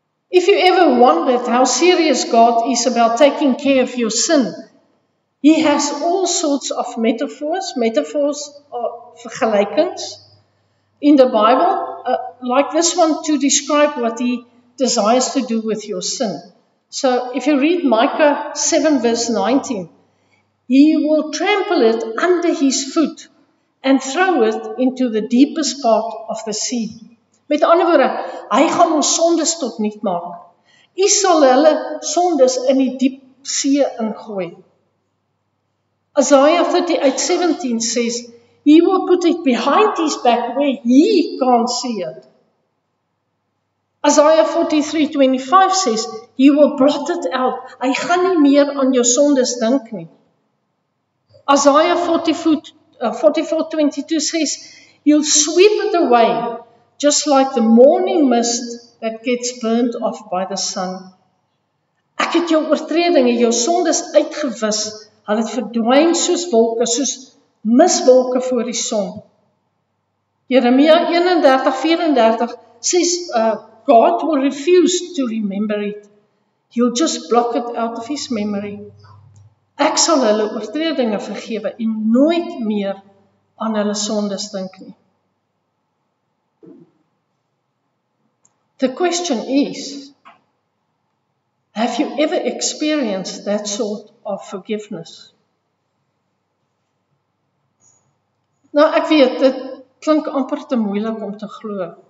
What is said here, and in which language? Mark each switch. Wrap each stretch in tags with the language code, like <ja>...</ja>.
<en>If you ever wondered how serious God is about taking care of your sin, He has all sorts of metaphors or vergelykings in the Bible, like this one to describe what He desires to do with your sin. So if you read Micah 7 verse 19, He will trample it under His foot and throw it into the deepest part of the sea.</en> <af>Met ander woorde, hy gaan ons sondes tot niet maak. U sal hulle sondes in die diep see ingooi.</af> <en>Isaiah 38:17 says, He will put it behind His back where He can't see it. Isaiah 43:25 says, He will blot it out.</en> <af>Hy gaan nie meer aan jou sondes dink nie.</af> <en>Isaiah 44:22 says, He'll sweep it away, just like the morning mist that gets burnt off by the sun.</en> <af>Ek het jou oortredinge, jou sondes uitgewis. Hulle het verdwyn soos wolke, soos miswolke voor die son.</af> <en>Jeremia 31:34 says, God will refuse to remember it. He'll just block it out of His memory.</en> <af>Ek sal hulle oortredinge vergewe en nooit meer aan hulle sondes dink nie.</af> <en>The question is, have you ever experienced that sort of forgiveness?</en> <af>Nou, ek weet, dit klink amper te moeilik om te glo.</af>